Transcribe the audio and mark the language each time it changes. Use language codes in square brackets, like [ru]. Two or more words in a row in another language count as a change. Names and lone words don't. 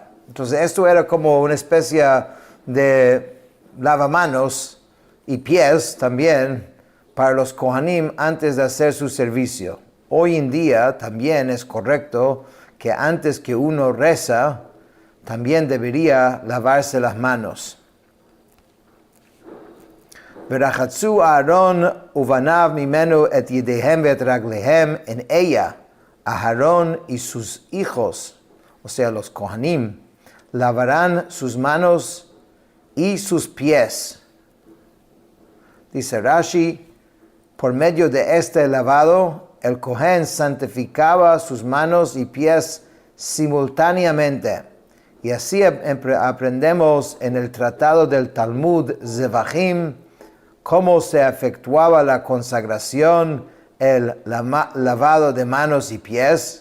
[es] Entonces esto era como una especie de lavamanos y pies también para los Kohanim antes de hacer su servicio. Hoy en día también es correcto que antes que uno reza, también debería lavarse las manos. [he] ורחצו אהרן ובניו ממנו את ידיהם את רגליהם, [es] en ella Aarón y sus hijos, o sea los Kohanim, lavarán sus manos y sus pies. Dice Rashi, por medio de este lavado, el Kohen santificaba sus manos y pies simultáneamente, Y así aprendemos en el tratado del Talmud Zevachim cómo se efectuaba la consagración, el lavado de manos y pies.